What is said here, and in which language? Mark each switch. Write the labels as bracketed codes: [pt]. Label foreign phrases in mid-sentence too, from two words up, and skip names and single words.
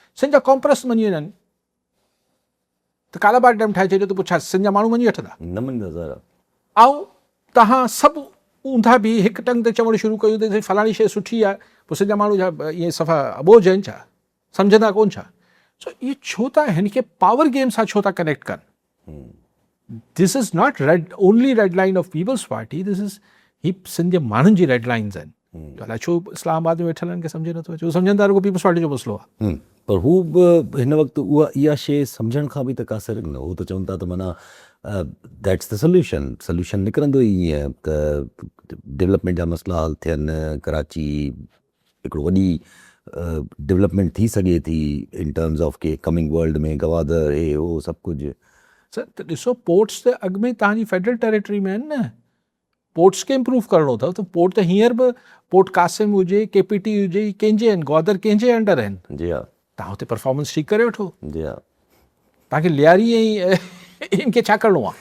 [sd] सिंध जा कॉमप्रस्त मञी वञनि त काला बाग डैम ठाहे छॾियो त पोइ छा सिंध जा माण्हू मञी वठंदा? न मञींदा ज़रा। ऐं तव्हां सभु ऊंधा बि हिकु टंग ते चवणु शुरू कयूं त फलाणी शइ सुठी आहे, पोइ सिंध जा माण्हू छा ईअं सफ़ा अबोझ आहिनि छा, सम्झंदा कोन छा? सो इहे छो था हिन खे [en] power game [sd] सां छो था कनेक्ट कनि? [en] This is not only red line of Peoples Party, this is [sd] ही सिंध जे माण्हुनि जी [en] red lines आहिनि। [sd] अलाए छो इस्लामाबाद में वेठल आहिनि खे सम्झ नथो अचे, सम्झनि था रुॻो पीपल्स पार्टी जो मसइलो आहे। पर हू बि हिन वक़्तु इहा शइ सम्झण खां बि त का सर न, हू त चवनि था त माना [en] that's the solution [sd] निकिरंदो ई ईअं त डेवलपमेंट जा मसइला हल थियनि, कराची हिकिड़ो वॾी डेवलपमेंट थी सघे थी [en] in terms of [sd] के [en] coming world [sd] में गवादर हे हो सभु कुझु। सर त ॾिसो पोर्ट्स त अॻु में तव्हांजी [en] federal territory [sd] में आहिनि न, पोर्ट्स खे इम्प्रूव करिणो अथव त पोर्ट त हींअर बि पोर्ट कासिम हुजे, KPT हुजे, कंहिंजे आहिनि, ग्वादर कंहिंजे अंडर आहिनि। जी हा, तव्हां हुते परफॉर्मेंस ठीक करे वठो, जी हा। तव्हांखे लियारी ऐं इनखे छा करिणो आहे?